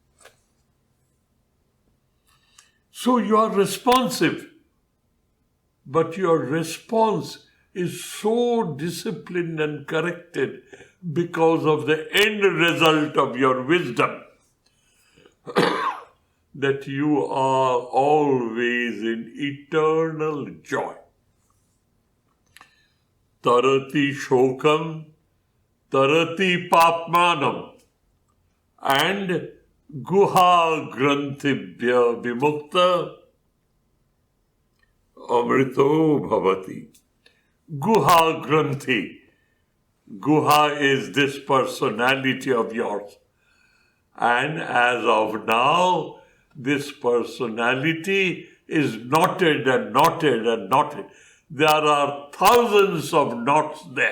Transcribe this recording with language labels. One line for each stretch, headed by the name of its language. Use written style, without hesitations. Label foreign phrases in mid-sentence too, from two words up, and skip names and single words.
English: So you are responsive, but your response is so disciplined and corrected because of the end result of your wisdom that you are always in eternal joy.
Sanskrit: तरति शोकं तरति पाप्मानं, and गुहा ग्रन्थिभ्यो विमुक्तो अमृतो भवति. गुहा ग्रन्थि.
English: Guha is this personality of yours. And as of now, this personality is knotted and knotted and knotted. There are thousands of knots there.